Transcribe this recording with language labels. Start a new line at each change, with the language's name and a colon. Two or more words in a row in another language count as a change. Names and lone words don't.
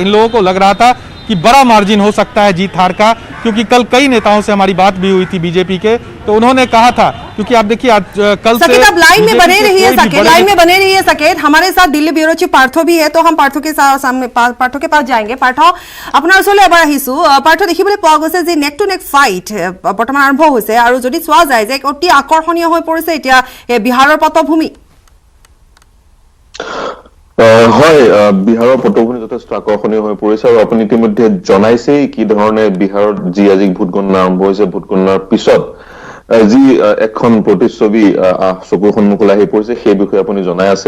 Hindi: इन लोगों को लग रहा था कि बड़ा मार्जिन हो सकता है जीत हार का, क्योंकि कल कई नेताओं से हमारी बात भी हुई थी बीजेपी के, तो उन्होंने कहा था, क्योंकि आप देखिए आज कल से अब लाइन में बने रहिए सकेत, लाइन में बने रहिए सकेत। हमारे साथ दिल्ली ब्यूरो चीफ पार्थो भी है, तो हम पार्थो के सामने पार्थो के पास जाएंगे। पार्थो,
Assamese: আপোনাৰ ওচৰলৈ এবাৰ আহিছো। পাৰ্থ, দেখিবলৈ পোৱা গৈছে যে
English: neck to neck fight
Assamese: বৰ্তমান আৰম্ভ হৈছে আৰু যদি চোৱা যায় যে অতি আকৰ্ষণীয় হৈ পৰিছে এতিয়া বিহাৰৰ পটভূমি। হয়, বিহাৰৰ পটভূমি যথেষ্ট আকৰ্ষণীয় হৈ পৰিছে আৰু আপুনি ইতিমধ্যে জনাইছেই কি ধৰণে বিহাৰত যি আজি ভোট গণনা আৰম্ভ হৈছে, ভোট গণনাৰ পিছত যি এখন প্ৰতিচ্ছবি চকুৰ সন্মুখলৈ আহি পৰিছে সেই বিষয়ে আপুনি জনাই আছে।